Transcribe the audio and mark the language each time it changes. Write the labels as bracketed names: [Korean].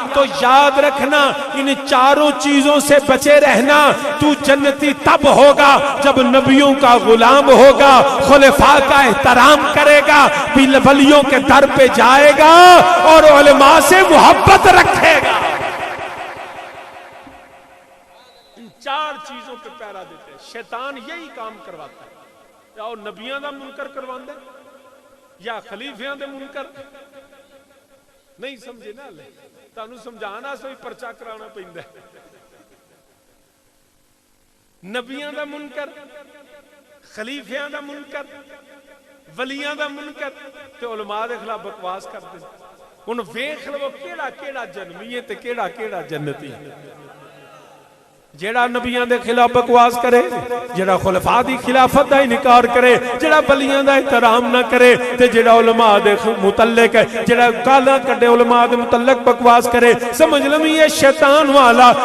[Urdu] تو یاد رکھنا ان 4 چیزوں سے بچے رہنا. تو جنتی تب ہوگا جب نبیوں کا غلام ہوگا، خلفاء کا احترام کرے گا، ولیوں کے در پہ جائے گا اور علماء سے محبت رکھے گا. ان 4 چیزوں پہ پیرا دیتے ہیں. شیطان یہی کام کرواتا ہے، [Punjabi] یا وہ نبیاں دا منکر کرواندے یا خلیفیاں دے منکر. نہیں سمجھے نا، لے تانوں سمجھانا سوئی پرچا کرانا پیندا ہے. نبیاں دا منکر، خلیفیاں دا منکر، ولیاں دا منکر تے علماء دے خلاف بکواس کرتے. ہن ویکھ لو کیڑا کیڑا جنمی ہے تے کیڑا کیڑا جنتی. جیڑا نبیاں دے خلاف بکواس کرے، جیڑا خلفاء دی خلافت دا انکار کرے، جیڑا ولیاں دا احترام نہ کرے تے جیڑا علماء دے متعلق ہے، جیڑا گالاں کڈے علماء دے متعلق بکواس کرے، سمجھ لو یہ شیطان والا.